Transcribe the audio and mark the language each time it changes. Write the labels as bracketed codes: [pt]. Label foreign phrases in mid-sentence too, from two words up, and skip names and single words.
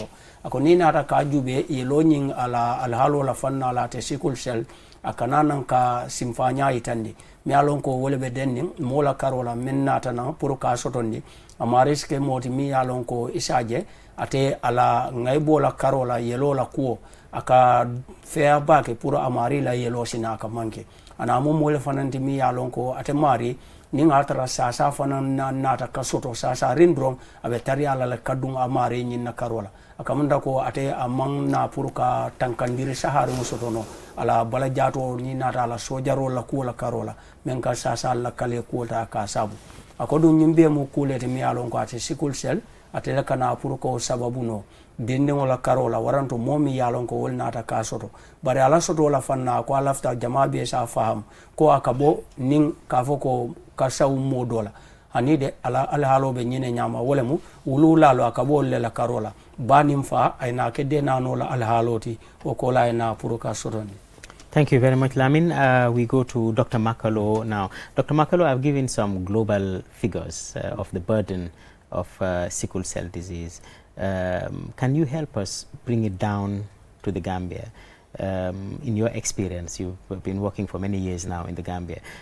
[man] a ko niŋ naata ka juubee yeloo ñiŋ ala alhaaloo la faŋ na la ate [en] sickle cell [man] a kana naŋ ka simfaañaa yitandi mi ye a loŋ ko wo le be denniŋ moo la karo la meŋ naata naŋ pour ka sotondi a maari si ke moo ti miŋ ye a loŋ ko i se a je ate ala ŋayiboo la karo la yeloo la kuwo a ka feya baake pour a maari la yeloo sina a ka manke ana mo moo le fanaŋ ti miŋ ye a loŋ ko ate maari niŋ a tara saasa fanaŋ naata ka soto saasariŋ doroŋ a be tariya la le ka duŋ a maari ñiŋ na karo la a kamanta ko ate a maŋ na pour ka tankandiri sahariŋo soto no ala bala jaatoo niŋ naata a la soojaroo la kuwo la karo la meŋ ka saasaalu la kale kuwo ta ka saabu a ko duŋ ñiŋ bee mu kuule ti miŋ ye a loŋ ko ate [en] sickle cell [man] ate le kana pour ko sababu no dindiŋo la karo la waranto moo miŋ ye a loŋ ko wolu naata ka soto bari ala sotoo la faŋ na ko a lafita jamaa bee sa faham ko a ka bo niŋ ka fo ko ka sawu moo doo la hani de ala alhaaloo be ñine ñaama wo lemu wuluulaalu a ka bo wolu le la karo la baa niŋ faa a ye naa ke deenaanoo la alhaaloo ti wo ko la a ye naa pour ka sotondi. [en] Thank you very much, Lamin. We go to Dr. Makalo now. Dr. Makalo, I've given some global figures of the burden of sickle cell disease. Can you help us bring it down to the Gambia? In your experience, you've been working for many years now in the Gambia.